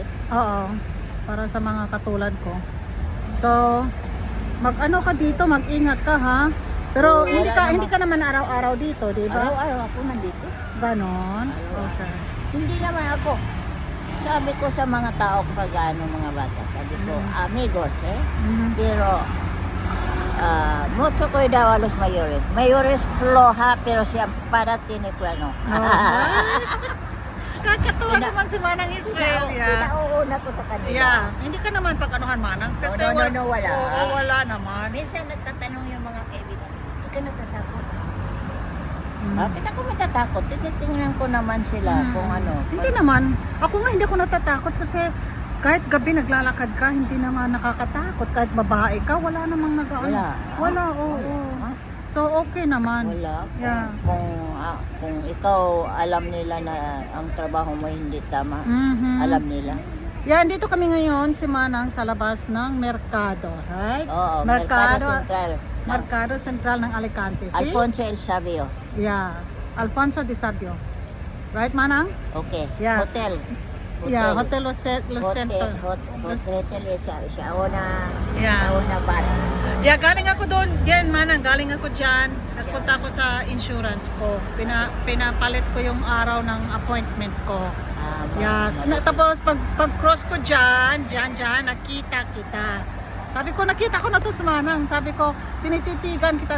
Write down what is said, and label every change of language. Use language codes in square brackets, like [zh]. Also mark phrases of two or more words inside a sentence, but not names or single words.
[tl] Oo. Para sa mga katulad ko. So, mag-ano ka dito, mag-ingat ka ha. Pero Oo, hindi wala ka naman araw-araw dito, di ba? Araw-araw ako nandito. Ganon. Araw-araw. Okay. Hindi naman ako. Sabi ko sa mga tao pag mga bata, sabi ko, amigos, Mhm. [es] Pero, mucho cuidado a los mayores. Mayores floja, pero siempre para tiene plano. [tl] Kakatuwa naman si Manang Estrella. Pinauuna ko sa kanila. Yeah. Hindi ka naman pag-anuhan Manang. Kasi No, wala. Oo, wala naman. Minsan nagtatanong yung mga kaibigan, hindi ka natatakot. Mm. Bakit ako matatakot? Tinitingnan ko naman sila kung ano. Hindi naman. Ako nga hindi ako natatakot kasi kahit gabi naglalakad ka, hindi naman nakakatakot. Kahit babae ka, wala namang Wala. Wala, oo. Ha? So, okay naman. Wala. Yeah. Kung ikaw alam nila na ang trabaho mo hindi tama, Mhm. alam nila. Yan, dito kami ngayon si Manang sa labas ng Mercado, right? Oo, Mercado Central. Mercado Central ng Alicante. See? Alfonso El Sabio. Yeah. Alfonso de Sabio. Right, Manang? Okay. Yeah. Hotel. Yeah, Hotel Los Centro. Hotel siya una. Yeah. Una bar. Yeah, galing ako doon. Yan, Manang, galing ako dyan. Nagpunta ako sa insurance ko. Pinapalit ko yung araw ng appointment ko. Yeah. Tapos, pag cross ko dyan, nakita kita. Sabi ko, nakita ko na to sa Manang. Sabi ko, tinititigan kita.